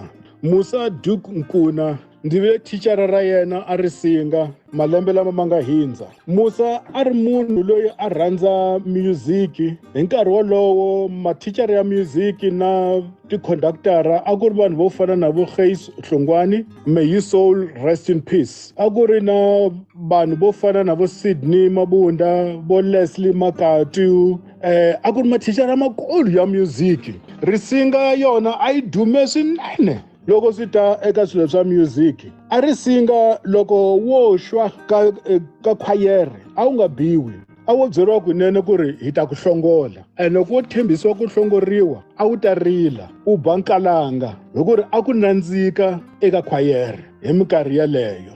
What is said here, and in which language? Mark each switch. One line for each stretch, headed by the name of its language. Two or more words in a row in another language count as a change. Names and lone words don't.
Tsonga: Musa Nkuna ndzi ve thicara ra yena a ri singa malembe lama ma nga hindza. Musa a ri munhu loyi a rhandza music. Hi nkarhi wolowo mathicara ya music na ticonductora a ku ri vanhu vo fana na vo Geis Hlongwane,
English: may his soul rest in peace.
Tsonga: A ku ri na vanhu vo fana na vo Sydney Mabunda, vo Leslie Makatu, a ku ri mathicara makulu ya music. Risinga yona a yi dume swinene loko swi ta eka swilo swa music. A ri singa loko wo xwa ka khwayere a wu nga biwi, a wo byeriwa kunene ku ri hi ta ku hlongola, loko wo thembisiwa ku hlongoriwa a wu ta rila u ba nkalanga hi ku ri a ku nandzika eka khwayere hi minkarhi yaleyo.